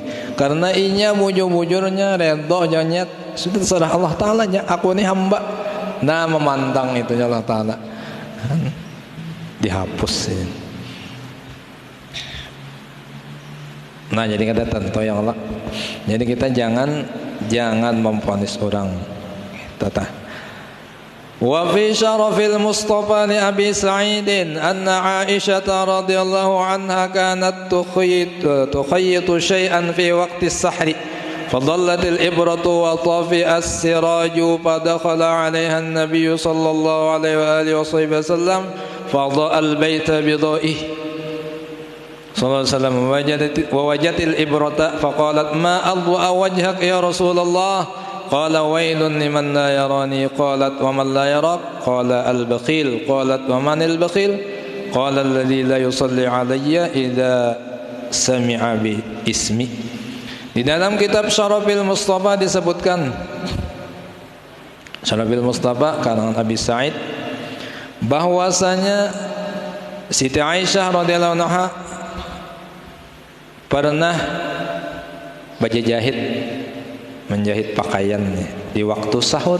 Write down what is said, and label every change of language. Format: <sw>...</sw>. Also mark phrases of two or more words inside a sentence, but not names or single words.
<bjn>Karena inya mujur-mujurnya redha janya sudah terserah Allah Ta'ala nya, aku ini hamba. Nah memandang itu Allah Ta'ala. Dihapus ini. Nah jadi kata tentu</bjn> <ar>يا الله.</ar> <bjn>Jadi kita jangan memvonis orang. Tata.</bjn> <ar>وفي شرف المصطفى لأبي سعيد أن عائشة رضي الله عنها كانت تخيط شيئا في وقت السحر فضلت الإبرة وطفئ السراج فدخل عليها النبي صلى الله عليه وآله وسلم فضاء البيت بضائه صلى الله عليه وسلم ووجدت الإبرة فقالت ما أضوأ وجهك يا رسول الله قال ويل لمن لا يراني قالت ومن لا يراك قال البخيل قالت ومن البخيل قال الذي لا يصلي علي إذا سمع باسمي.</ar> <id>Di dalam kitab Syarafil Mustafa disebutkan, Syarafil Mustafa karangan Abi Sa'id, bahwasanya Siti Aisyah</id> <ar>رضي الله عنها</ar> <id>pernah menjahit pakaiannya di waktu sahur.</id>